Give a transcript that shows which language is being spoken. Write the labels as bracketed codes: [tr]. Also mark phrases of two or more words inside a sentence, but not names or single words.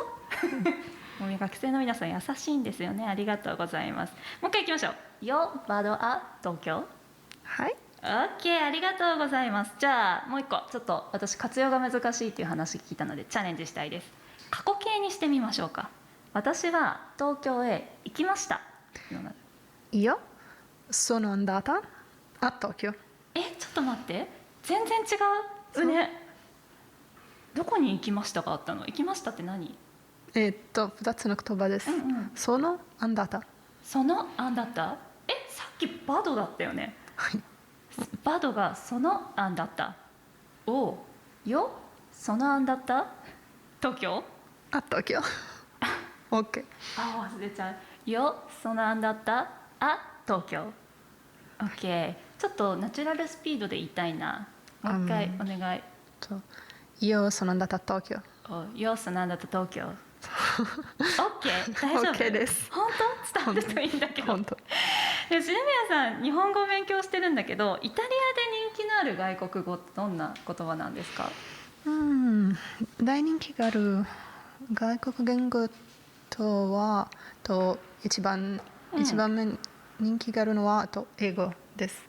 [ja] もう学生の皆さん優しいんですよね。ありがとうございます。もう一回いきましょう。 [it] io vado 東京。 [ja] はい。 OK、ありがとうございます。じゃあもう一個、ちょっと私活用が難しいっていう話聞いたのでチャレンジしたいです。過去形にしてみましょうか。私は東京へ行きました。 [it] io sono andata a Tokyo。 [ja] ちょっと待って、全然違うね。どこに行きましたかあったの？行きましたって何 2つの言葉です。 [it] sono andata。 sono andata. [ja] さっきバドだったよね。はい。バドが [it] sono andata. [ja] およ [it] sono andata. [ja] 東京 Tokyo。OK。忘れちゃう。 [it] io sono andata. [ja] 東京。 OK。ちょっとナチュラルスピードで言いたいな。もう一回お願い。 [it] io sono andata a Tokyo。 io sono andata [ja] 東京。OK、 大丈夫？ OK です。本当？伝わるといいんだけど。本当。でシルビアさん、日本語を勉強してるんだけど、イタリアで人気のある外国語ってどんな言葉なんですか？大人気がある外国言語一番目人気があるのは英語です。